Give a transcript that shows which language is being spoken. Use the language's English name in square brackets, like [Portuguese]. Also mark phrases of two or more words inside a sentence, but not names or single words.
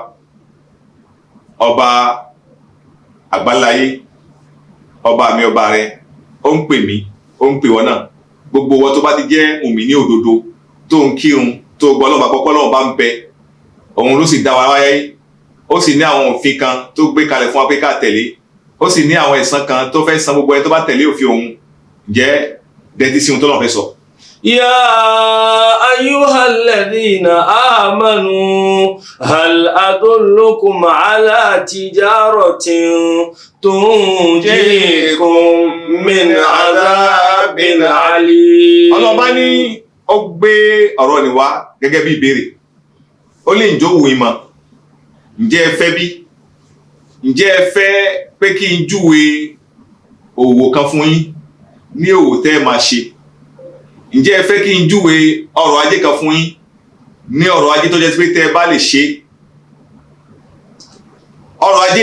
[Yoruba] ọba àgbáláyé ọba mi ọba rẹ ó ń pè mí ó ń pè wọ́n náà gbogbo wọn tó bá ti jẹ́ mùmínì òdodo tó ń kírun tó gbọ́ Ọlọ́run bá kọ́kọ́ Ọlọ́run bá ń bẹ òun ló sì dá wa wáyé ó sì ní àwọn òfin kan tó gbé kalẹ̀ fún wa pé ká tẹ̀lé ó sì ní àwọn ẹ̀san kan tó fẹ́ san gbogbo ẹni tó bá tẹ̀lé òfin òun jẹ́ dẹ́tí sí ohun tó lọ́n fẹ́ sọ. [Arabic] يا أيها الذين آمنوا هل أدلكم على تجارة تنجيكم من عذاب عليم. [Yoruba] Ọlọ́run bá ní ó gbé ọ̀rọ̀ ni wá gẹ́gẹ́ bí ìbéèrè ó lè ǹjọ́ wù í mọ̀ ǹjẹ́ ẹ fẹ́ bí ǹjẹ́ ẹ fẹ́ pé kí n júwe òwò kan fún yín ní òwò tẹ́ ẹ máa ṣe ǹjẹ́ ẹ fẹ́ kí n júwe ọrọ̀ ajé kan fún yín ní ọrọ̀ ajé tó jẹ́ pé tẹ́ ẹ bá lè ṣe ọrọ̀ ajé